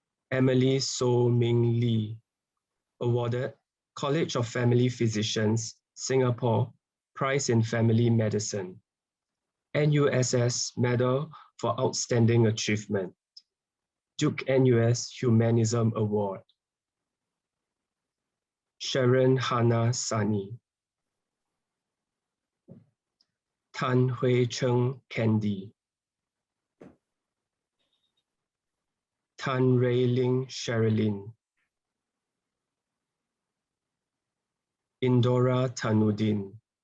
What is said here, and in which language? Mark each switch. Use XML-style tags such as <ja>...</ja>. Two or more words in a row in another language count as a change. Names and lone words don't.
<en>Emily So Ming Lee, awarded College of Family Physicians, Singapore, Prize in Family Medicine, NUSS Medal for Outstanding Achievement, Duke-NUS Humanism Award. Sharon Hannah Sani. Tan Hui Cheng Candy. Tan Rei Ling Sherilyn. Indora Tanudin.</en>